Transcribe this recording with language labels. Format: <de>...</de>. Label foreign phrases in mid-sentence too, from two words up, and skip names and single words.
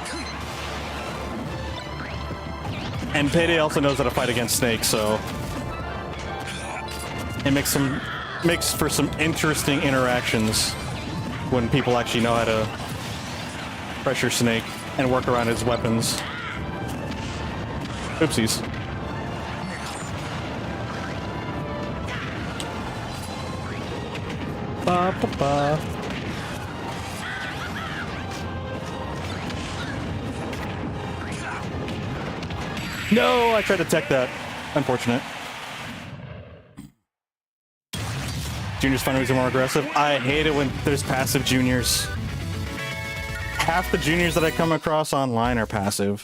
<en>And Payday also knows how to fight against Snake, so it makes for some interesting interactions when people actually know how to pressure Snake and work around his weapons. Oopsies. Ba, ba, ba. No, I tried to tech that. Unfortunate. Juniors find ways to be more aggressive. I hate it when there's passive juniors. Half the juniors that I come across online are passive.</en>